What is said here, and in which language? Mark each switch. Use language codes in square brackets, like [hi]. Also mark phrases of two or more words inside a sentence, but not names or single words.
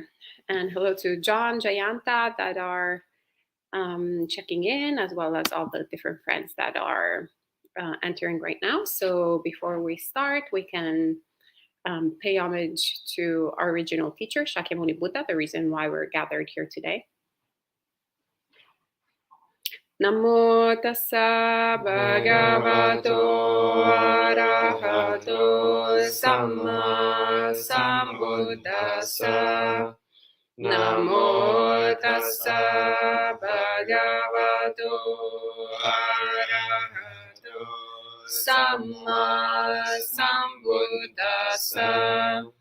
[en] And hello to John, Jayanta that are checking in, as well as all the different friends that are entering right now. So before we start, we can pay homage to our original teacher, Shakyamuni Buddha, the reason why we're gathered here today. [pi] Namo tassa bhagavato arahato samma sambuddhassa. Namo tassa bhagavato arahato samma sambuddhassa.